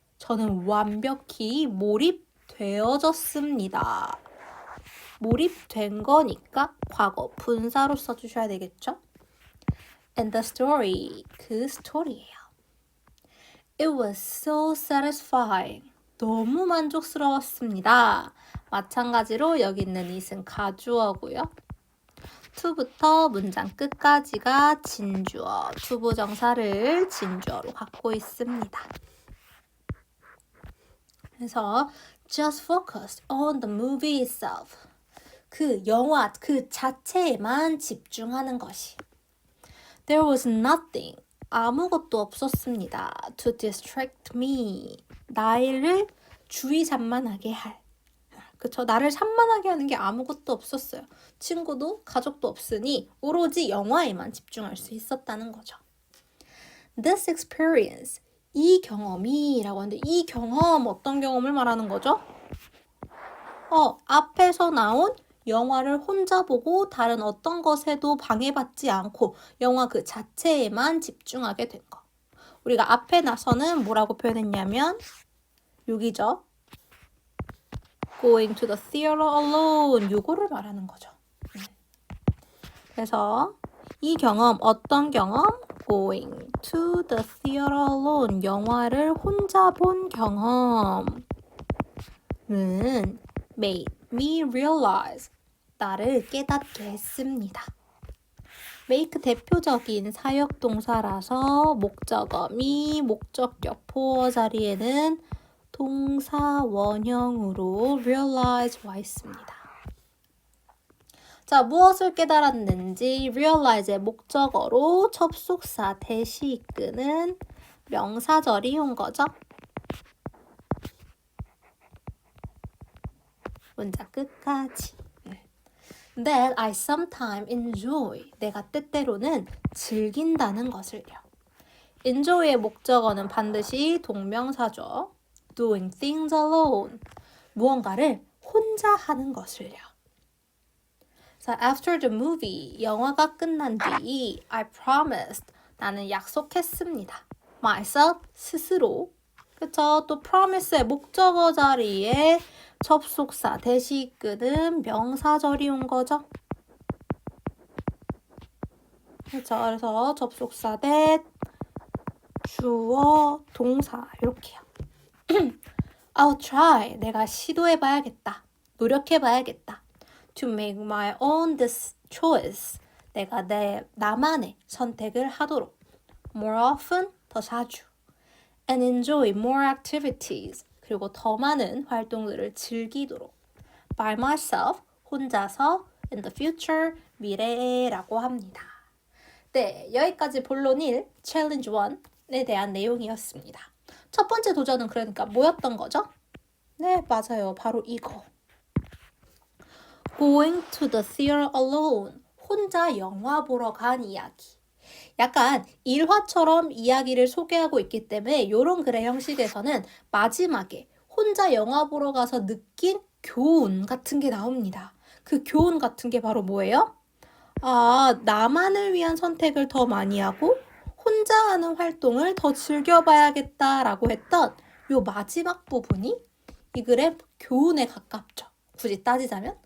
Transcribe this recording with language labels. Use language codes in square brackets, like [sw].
[ko] 저는 완벽히 몰입되어졌습니다. 몰입된 거니까 과거 분사로 써주셔야 되겠죠? [en] And the story, [ko] 그 스토리예요. [en] It was so satisfying. [ko] 너무 만족스러웠습니다. 마찬가지로 여기 있는 it은 가주어고요. to부터 문장 끝까지가 진주어, 투부정사를 진주어로 갖고 있습니다. 그래서 [en] just focused on the movie itself. [ko] 그 영화 그 자체에만 집중하는 것이. [en] There was nothing. [ko] 아무것도 없었습니다. [en] To distract me. [ko] 나를 주의 산만하게 할. 그쵸? 나를 산만하게 하는 게 아무것도 없었어요. 친구도 가족도 없으니 오로지 영화에만 집중할 수 있었다는 거죠. [en] This experience, [ko] 이 경험이라고 하는데 이 경험 어떤 경험을 말하는 거죠? 앞에서 나온 영화를 혼자 보고 다른 어떤 것에도 방해받지 않고 영화 그 자체에만 집중하게 된 거. 우리가 앞에 나서는 뭐라고 표현했냐면 여기죠. [en] Going to the theater alone. [ko] 요거를 말하는 거죠. 그래서 이 경험, 어떤 경험? [en] Going to the theater alone. [ko] 영화를 혼자 본 경험은 [en] made me realize. [ko] 나를 깨닫게 했습니다. make 대표적인 사역동사라서 목적어미 목적격 보어 자리에는 동사 원형으로 realize 와 있습니다. 자, 무엇을 깨달았는지 realize의 목적어로 접속사 대시 이끄는 명사절이 온 거죠. 문장 끝까지. [en] That I sometimes enjoy. [ko] 내가 때때로는 즐긴다는 것을요. enjoy의 목적어는 반드시 동명사죠. [en] Doing things alone. [ko] 무언가를 혼자 하는 것을요. [en] So after the movie, [ko] 영화가 끝난 뒤 [en] I promised, [ko] 나는 약속했습니다. [en] myself, [ko] 스스로. 그쵸? 또 promise의 목적어 자리에 접속사 대시 이끄는 명사절이 온 거죠. 그렇죠. 그래서 접속사 대 주어 동사 이렇게요. [en] I'll try. [ko] 내가 시도해봐야겠다. 노력해봐야겠다. [en] To make my own choice. [ko] 내가 나만의 선택을 하도록. [en] More often. [ko] 더 자주. [en] And enjoy more activities. [ko] 그리고 더 많은 활동들을 즐기도록. [en] By myself. [ko] 혼자서. [en] In the future. [ko] 미래라고 합니다. 네, 여기까지 본론 1, 챌린지 1에 대한 내용이었습니다. 첫 번째 도전은 그러니까 뭐였던 거죠? 네, 맞아요. 바로 이거. [en] Going to the theater alone. [ko] 혼자 영화 보러 간 이야기. 약간 일화처럼 이야기를 소개하고 있기 때문에 이런 글의 형식에서는 마지막에 혼자 영화 보러 가서 느낀 교훈 같은 게 나옵니다. 그 교훈 같은 게 바로 뭐예요? 아, 나만을 위한 선택을 더 많이 하고 혼자 하는 활동을 더 즐겨봐야겠다라고 했던 요 마지막 부분이 이 글의 교훈에 가깝죠. 굳이 따지자면.